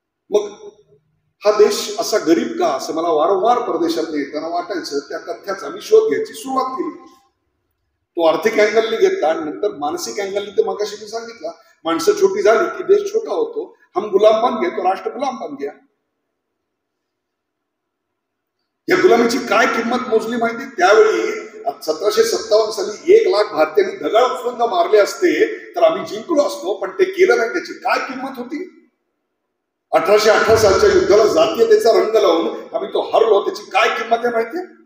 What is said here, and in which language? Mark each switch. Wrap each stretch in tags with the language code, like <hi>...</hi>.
<mr>मग हा देश असा गरीब का असं मला वारंवार परदेशात येताना वाटायचं. त्या कथ्याचा मी शोध घ्यायची सुरुवात केली. तो आर्थिक अँगलनी घेतला आणि नंतर मानसिक अँगलनी तर मगाशी मी सांगितलं माणसं छोटी झाली की देश छोटा होतो.</mr> <hi>हम गुलाम बन गए तो राष्ट्र गुलाम बन गया.</hi> <mr>या गुलामीची काय किंमत मोजली माहिती. त्यावेळी 1757 साली 1 लाख भारतीयांनी दगड उचलून मारले असते तर आम्ही जिंकलो असतो, पण ते केलं नाही. त्याची काय किंमत होती. 1818 सालच्या युद्धाला जातीयतेचा रंग लावून आम्ही तो हरलो, त्याची काय किंमत आहे माहितीये.</mr>